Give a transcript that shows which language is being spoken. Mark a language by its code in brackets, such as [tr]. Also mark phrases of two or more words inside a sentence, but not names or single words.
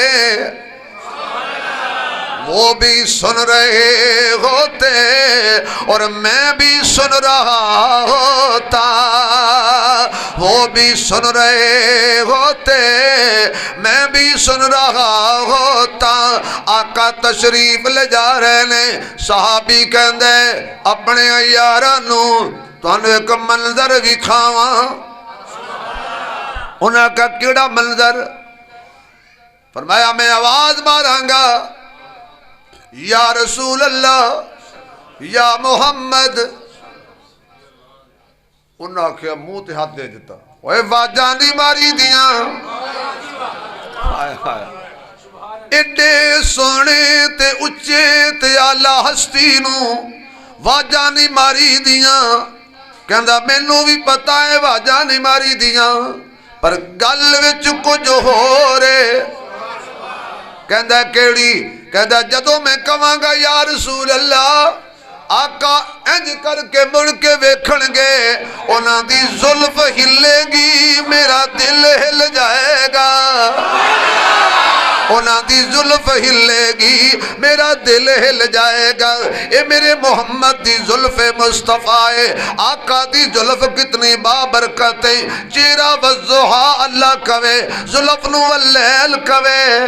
[ur] وہ بھی سن رہے ہوتے اور میں بھی سن رہا ہوتا وہ بھی سن رہے ہوتے میں بھی سن رہا ہوتا آقا تشریف لے جا رہے [pa] نے صحابی کہندے اپنے یارانو تانوں ایک منظر وکھاواں انہاں کا کیڑا منظر فرمایا میں آواز ماراں گا [ar] یا رسول اللہ یا محمد [pa] انہاں کیا منہ تے ہاتھ دے دیتا اوے واجاں نہیں ماری دیاں ہائے ہائے ایڈے سونے تے اچے تے آلہ ہستی نو واجاں نہیں ماری دیاں کہندا مینوں بھی پتہ ہے واجاں نہیں ماری دیاں پر گل وچ کچھ ہو رے کہندا کیڑی کہندا جدوں میں کہاں گا [ar] یا رسول اللہ [pa] آقا انج کر کے مڑ کے ویکھن گے انہاں دی زلف ہلے گی میرا دل ہل جائے گا انہاں دی زلف ہلے گی میرا دل ہل جائے گا اے میرے محمد دی زلف مصطفیٰ آقا دی زلف کتنی بابرکت ہے چہرہ والضحا اللہ کوے زلف نو واللیل کوے